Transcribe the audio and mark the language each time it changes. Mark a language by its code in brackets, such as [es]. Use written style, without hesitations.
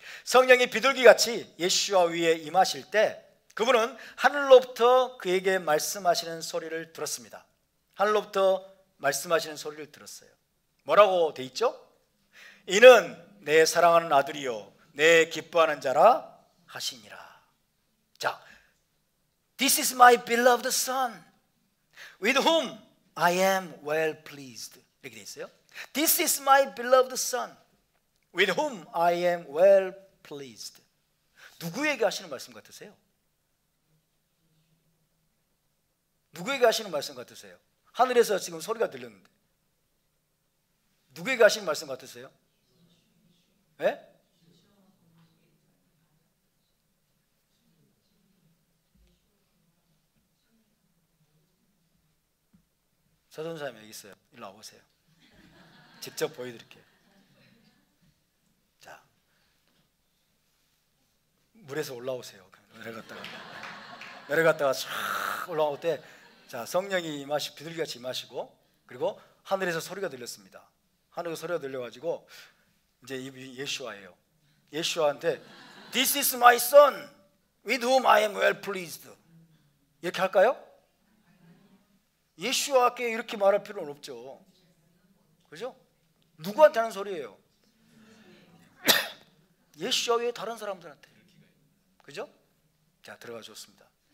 [ko] 성령이 비둘기같이 예수와 위에 임하실 때 그분은 하늘로부터 그에게 말씀하시는 소리를 들었습니다. 하늘로부터 말씀하시는 소리를 들었어요. 뭐라고 돼 있죠? 이는 내 사랑하는 아들이요 내 기뻐하는 자라 하시니라. [en] 자, This is my beloved son with whom I am well pleased. [ko] 이렇게 돼 있어요. [en] This is my beloved son with whom I am well pleased. [ko] 누구에게 하시는 말씀 같으세요? 누구에게 하시는 말씀 같으세요? 하늘에서 지금 소리가 들렸는데 누구에게 하시는 말씀 같으세요? 네? 서전사님 여기 있어요. 일로 와보세요. 직접 보여드릴게요. 자, 물에서 올라오세요. 내려갔다가 쫙 올라올 때, 자, 성령이 임하시 비둘기같이 임하시고, 그리고 하늘에서 소리가 들렸습니다. 하늘에서 소리가 들려가지고 이제 이 예수와예요. [en] 예수와한테 This is my son with whom I am well pleased. [ko] 이렇게 할까요? 예수와께 이렇게 말할 필요는 없죠. 그죠? 누구한테 하는 소리예요? 예수와 외에 다른 사람들한테. 그죠? 자, 들어가 줬습니다.